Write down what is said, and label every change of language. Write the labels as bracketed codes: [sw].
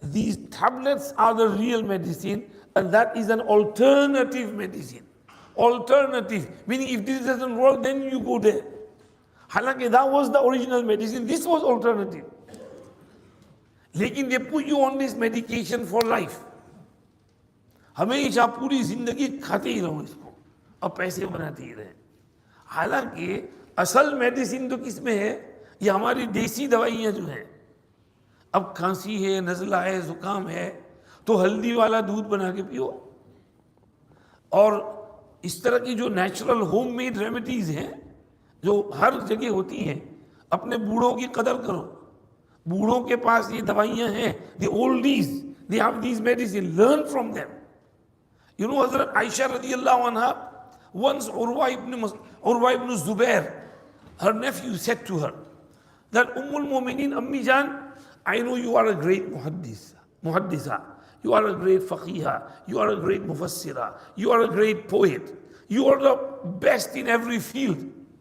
[en] these tablets are the real medicine, and that is an alternative medicine. Alternative, meaning if this doesn't work, then you go there. Halaki, that was the original medicine, this was alternative. लेकिन they put you on this medication for life. [hi] हमेशा पूरी जिंदगी खाते ही रहो इसको और पैसे बनाते ही रहे. हालांकि असल मेडिसिन तो किस में है? ये हमारी देसी दवाइयाँ जो हैं. अब खांसी है, नज़ला है, जुकाम है, तो हल्दी वाला दूध बना के पियो. और इस तरह की जो नेचुरल होममेड रेमेडीज हैं जो हर जगह होती हैं, अपने बूढ़ों की कदर करो. बूढ़ों के पास ये दवाइयाँ हैं, [en] the oldies, they have these medicine, learn from them. You know, Hazrat Aisha radiallahu anha, once Urwa ibn Zubair, her nephew, said to her that Ummul Mu'mineen, Ammi Jan, I know you are a great muhaddisa, you are a great faqiha, you are a great mufassira, you are a great poet, you are the best in every field.